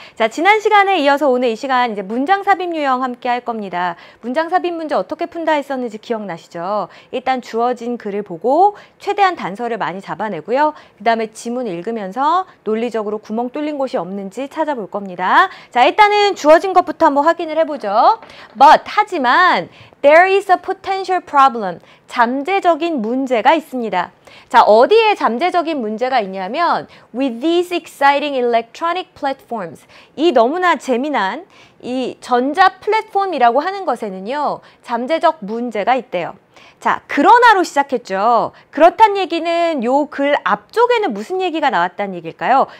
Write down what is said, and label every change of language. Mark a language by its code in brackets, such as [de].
[ko] 자, 지난 시간에 이어서 오늘 이 시간 이제 문장 삽입 유형 함께 할 겁니다. 문장 삽입 문제 어떻게 푼다 했었는지 기억나시죠? 일단 주어진 글을 보고 최대한 단서를 많이 잡아내고요. 그 다음에 지문 읽으면서 논리적으로 구멍 뚫린 곳이 없는지 찾아볼 겁니다. 자, 일단은 주어진 것부터 한번 확인을 해보죠. [en] But, [ko] 하지만 [en] there is a potential problem. [ko] 잠재적인 문제가 있습니다. 자, 어디에 잠재적인 문제가 있냐면 [en] with these exciting electronic platforms. [ko] 이 너무나 재미난 이 전자 플랫폼이라고 하는 것에는요, 잠재적 문제가 있대요. 자, 그러나로 시작했죠. 그렇단 얘기는 요 글 앞쪽에는 무슨 얘기가 나왔다는 얘기일까요?